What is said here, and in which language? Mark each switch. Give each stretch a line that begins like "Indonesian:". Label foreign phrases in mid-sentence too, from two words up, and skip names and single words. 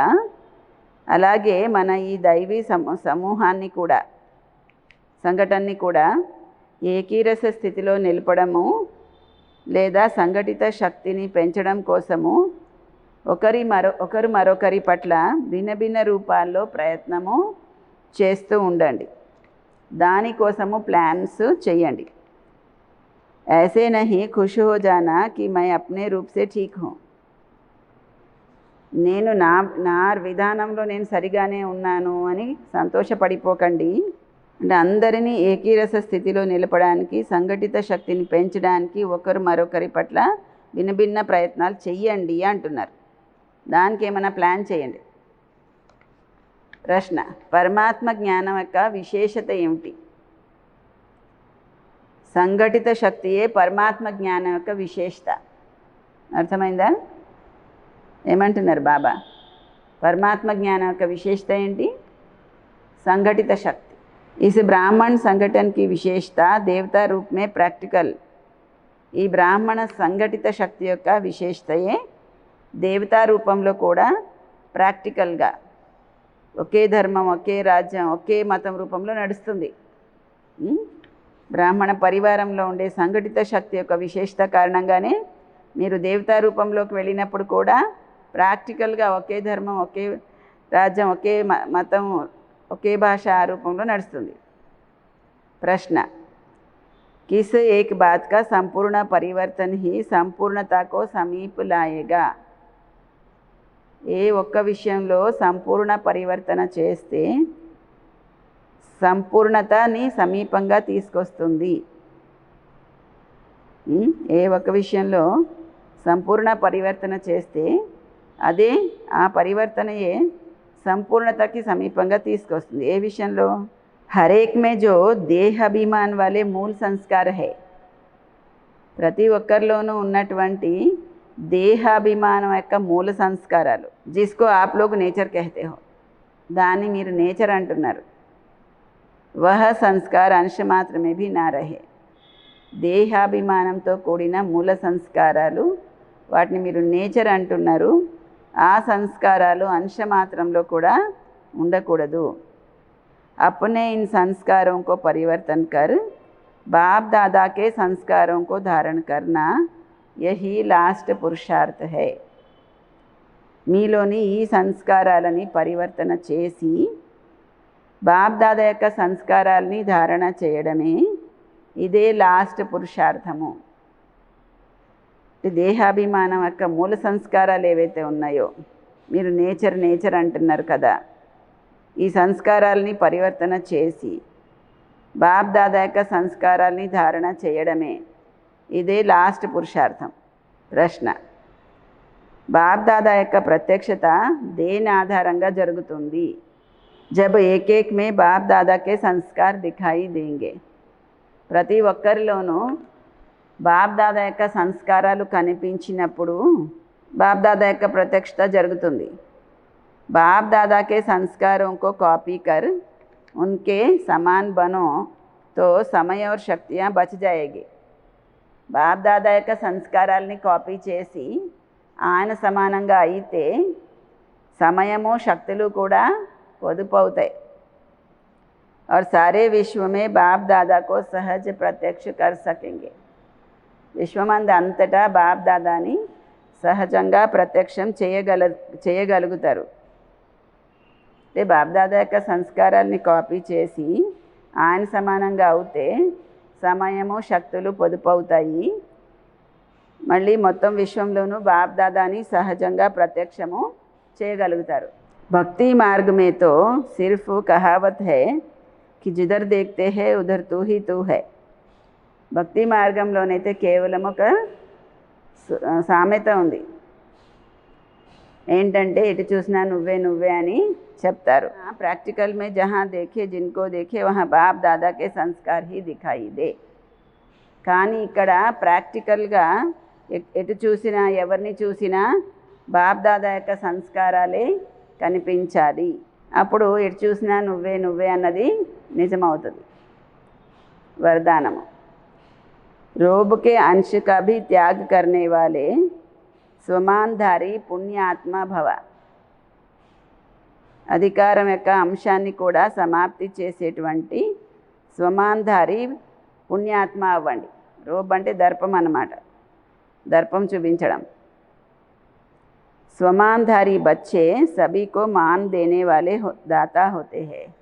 Telugu: అలాగే మన ఈ దైవీ సమూహాన్ని కూడా సంఘటనని కూడా ఏకీరస స్థితిలో నిలపడము లేదా సంఘటిత శక్తిని పెంచడం కోసము ఒకరు మరొకరి పట్ల భిన్న భిన్న రూపాల్లో ప్రయత్నము చేస్తూ ఉండండి. దానికోసము ప్లాన్స్ చేయండి.
Hindi: ऐसे नहीं खुश हो जाना कि मैं अपने रूप से ठीक हूँ.
Telugu: నేను నా విధానంలో నేను సరిగానే ఉన్నాను అని సంతోషపడిపోకండి. అంటే అందరినీ ఏకీరస స్థితిలో నిలపడానికి సంఘటిత శక్తిని పెంచడానికి ఒకరు మరొకరి పట్ల భిన్న భిన్న ప్రయత్నాలు చెయ్యండి అంటున్నారు. దానికి ఏమైనా ప్లాన్ చేయండి. ప్రశ్న: పరమాత్మ జ్ఞానం యొక్క విశేషత ఏమిటి? సంఘటిత శక్తియే పరమాత్మ జ్ఞానం యొక్క విశేషత. అర్థమైందా? ఏమంటున్నారు బాబా? పరమాత్మ జ్ఞానం యొక్క విశేషత ఏంటి? సంఘటిత శక్తి.
Hindi: इस ब्राह्मण संगठन की विशेषता देवता रूप में प्रैक्टिकल.
Telugu: ఈ బ్రాహ్మణ సంఘటిత శక్తి యొక్క విశేషతయే దేవతా రూపంలో కూడా ప్రాక్టికల్గా ఒకే ధర్మం ఒకే రాజ్యం ఒకే మతం రూపంలో నడుస్తుంది. బ్రాహ్మణ పరివారంలో ఉండే సంఘటిత శక్తి యొక్క విశేషత కారణంగానే మీరు దేవతా రూపంలోకి వెళ్ళినప్పుడు కూడా ప్రాక్టికల్గా ఒకే ధర్మం ఒకే రాజ్యం ఒకే మతం ఒకే భాష ఆ రూపంలో నడుస్తుంది.
Hindi: ప్రశ్న: किस एक बात का संपूर्ण परिवर्तन ही संपूर्णता को समीप लाएगा?
Telugu: ఏ ఒక్క విషయంలో సంపూర్ణ పరివర్తన చేస్తే సంపూర్ణతని సమీపంగా తీసుకొస్తుంది? ఏ ఒక్క విషయంలో సంపూర్ణ పరివర్తన చేస్తే అదే ఆ పరివర్తనయే సంపూర్ణతకి సమీపంగా తీసుకొస్తుంది. ఏ విషయంలో?
Hindi: हर एक में जो देह अभिमान वाले मूल संस्कार है.
Telugu: ప్రతి ఒక్కరిలోనూ ఉన్నటువంటి దేహాభిమానం యొక్క మూల సంస్కారాలు,
Hindi: जिसको आप लोग नेचर कहते हो,
Telugu: దాన్ని మీరు నేచర్ అంటున్నారు.
Hindi: वह संस्कार अंश मात्र भी न रहे.
Telugu: దేహాభిమానంతో కూడిన మూల సంస్కారాలు వాటిని మీరు నేచర్ అంటున్నారు. ఆ సంస్కారాలు అంశ మాత్రంలో కూడా ఉండకూడదు.
Hindi: अपने इन संस्कारों को परिवर्तन कर बाप दादा के संस्कारों को धारण करना यही लास्ट पुरुषार्थ है.
Telugu: మీలోని ఈ సంస్కారాలని పరివర్తన చేసి బాప్ దాదా యొక్క సంస్కారాలని ధారణ చేయడమే ఇదే లాస్ట్ పురుషార్థము. దేహాభిమానం యొక్క మూల సంస్కారాలు ఏవైతే ఉన్నాయో, మీరు నేచర్ అంటున్నారు కదా, ఈ సంస్కారాలని పరివర్తన చేసి బాప్ దాదా యొక్క సంస్కారాలని ధారణ చేయడమే ఇదే లాస్ట్ పురుషార్థం. ప్రశ్న: బాప్ దాదా యొక్క ప్రత్యక్షత దేని ఆధారంగా జరుగుతుంది?
Hindi: जब एक एक में बाप दादा के संस्कार दिखाई देंगे.
Telugu: ప్రతి ఒక్కరిలోనూ బాప్ దాదా యొక్క సంస్కారాలు కనిపించినప్పుడు బాప్ దాదా యొక్క ప్రత్యక్షత జరుగుతుంది.
Hindi: बाप दादा के संस्कारों को कॉपी कर उनके समान बनो तो समय और शक्तियाँ बच जाएगी.
Telugu: బాప్ దాదా యొక్క సంస్కారాలని కాపీ చేసి ఆయన సమానంగా అయితే సమయము శక్తులు కూడా పొదుపు అవుతాయి.
Hindi: और सारे विश्व में बाप दादा को सहज प्रत्यक्ष कर सकेंगे.
Telugu: విశ్వమందు అంతటా బాప్ దాదాని సహజంగా ప్రత్యక్షం చేయగలుగుతారు. అంటే బాప్ దాదా యొక్క సంస్కారాల్ని కాపీ చేసి ఆయన సమానంగా అవుతే సమయము శక్తులు పొదుపు అవుతాయి. మళ్ళీ మొత్తం విశ్వంలోనూ బాప్ దాదాని సహజంగా ప్రత్యక్షము చేయగలుగుతారు.
Hindi: భక్తి మార్గ में तो सिर्फ कहावत है कि जिधर देखते हैं उधर तू ही तू है.
Telugu: భక్తి మార్గంలోనైతే కేవలం ఒక సామెత ఉంది. ఏంటంటే ఎటు చూసినా నువ్వే నువ్వే అని చెప్తారు.
Hindi: प्रैक्टिकल में जहाँ देखें जिनको देखें वहाँ बाप दादा के संस्कार ही दिखाई दें.
Telugu: కానీ ఇక్కడ ప్రాక్టికల్గా ఎటు చూసినా ఎవరిని చూసినా బాప్ దాదా యొక్క సంస్కారాలే కనిపించాలి. అప్పుడు ఎటు చూసినా నువ్వే నువ్వే అన్నది నిజమవుతుంది.
Hindi: వరదానము. रोब के अंश का भी त्याग करने वाले स्वमानधारी पुण्यात्मा भव.
Telugu: అధికారం యొక్క అంశాన్ని కూడా సమాప్తి చేసేటువంటి స్వమాన్ధారి పుణ్యాత్మ అవ్వండి. రోబ్ అంటే దర్పం అన్నమాట, దర్పం చూపించడం.
Hindi: स्वमानधारी बच्चे सभी को मान देने वाले दाता होते हैं.